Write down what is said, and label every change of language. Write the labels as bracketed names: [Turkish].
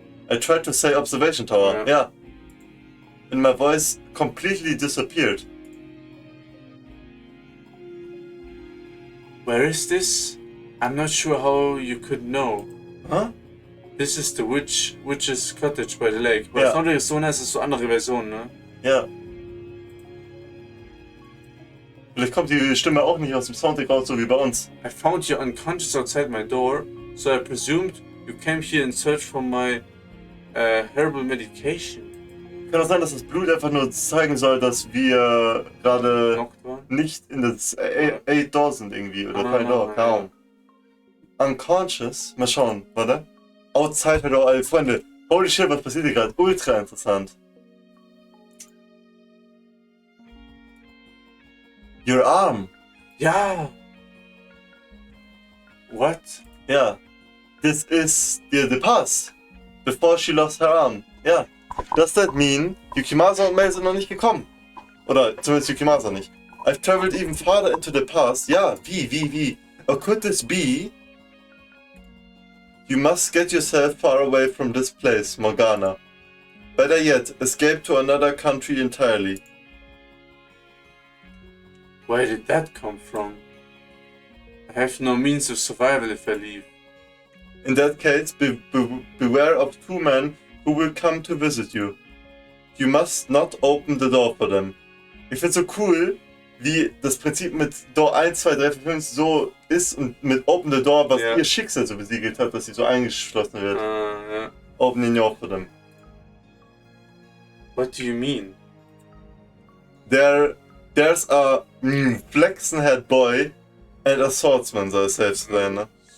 [English] I tried to say observation tower. Ja. And my voice completely disappeared. Where is this? I'm not sure how you could know. Huh? This is the witch's cottage by the lake. [German] Weil ja. Soundtrack ist so nice, ist so andere Version, ne? Ja. Vielleicht kommt die Stimme auch nicht aus dem Soundtrack raus, so wie bei uns. [English] I found you unconscious outside my door, so I presumed you came here in search for my herbal medication. [German] Kann auch sein, dass das Blut einfach nur zeigen soll, dass wir gerade nicht in das 8 Door sind irgendwie, oder 3 Door, kaum. [English] Unconscious? [German] Mal schauen, warte. [English] Outside her door, Freunde. Holy shit, [German] was passiert hier gerade? Ultra interessant. [English] Your arm. [German] Ja. [English] What? Ja. This is the past. Before she lost her arm. Ja. Does that mean [German] Yukimasa und Mei sind noch nicht gekommen? Oder zumindest Yukimasa nicht. [English] I've traveled even farther into the past. [German] Ja, wie? [English] Or could this be? You must get yourself far away from this place, Morgana. Better yet, escape to another country entirely. Where did that come from? I have no means of survival if I leave. In that case, beware of 2 men who will come to visit you. You must not open the door for them. [German] Ich find's so cool, wie das Prinzip mit Door 1, 2, 3, 4, 5 so ist und mit Open the Door, was ihr Schicksal so besiegelt hat, dass sie so eingeschlossen wird. [English] Yeah. Open the door for them. What do you mean? They're There's a flaxen-haired boy and a swordsman, [German] soll safe sein, ne?